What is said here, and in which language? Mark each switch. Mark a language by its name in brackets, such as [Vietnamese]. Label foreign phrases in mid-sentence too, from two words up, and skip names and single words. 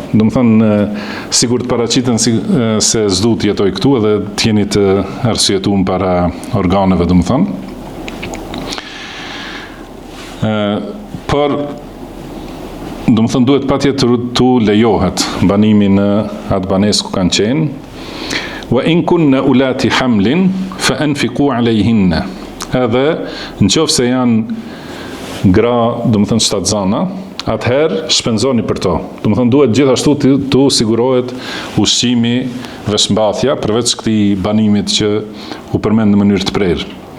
[Albanian] Do të thonë sigur të paraqiten se s'du të jetoj këtu edhe të jeni të arsyetuar para organeve, do të thonë. Por do të thonë duhet patjetër të lejohet banimi në atë banesë ku kanë qenë. [Arabic] وإن كن أولات حمل فأنفقوا عليهن. [Albanian] Edhe nëse janë gra, do të thonë shtatzana, atëherë shpenzoni për to. Do të thonë duhet gjithashtu të sigurohet ushqimi, veshmbathja, përveç këtij banimit që u përmend në mënyrë të prerë.